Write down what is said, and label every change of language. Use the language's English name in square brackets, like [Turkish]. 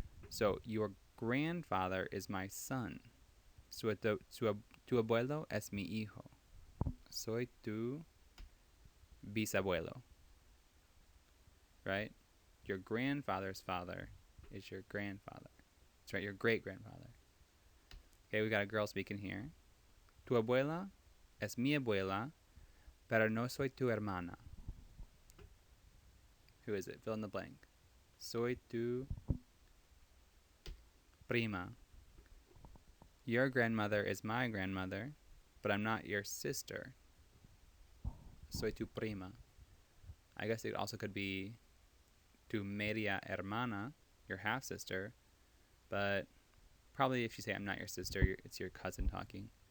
[English] So your grandfather is my son. [Spanish] So tu abuelo es mi hijo. Soy tu bisabuelo. Right? [English] Your grandfather's father is your grandfather. That's right, your great-grandfather. Okay, we got a girl speaking here. [Spanish] Tu abuela es mi abuela, pero no soy tu hermana. [English] Who is it? Fill in the blank. [Spanish] Soy tu prima. [English] Your grandmother is my grandmother, but I'm not your sister. [Spanish] Soy tu prima. [English] I guess it also could be [Spanish] tu media hermana, [English] your half-sister, but probably if you say I'm not your sister, it's your cousin talking.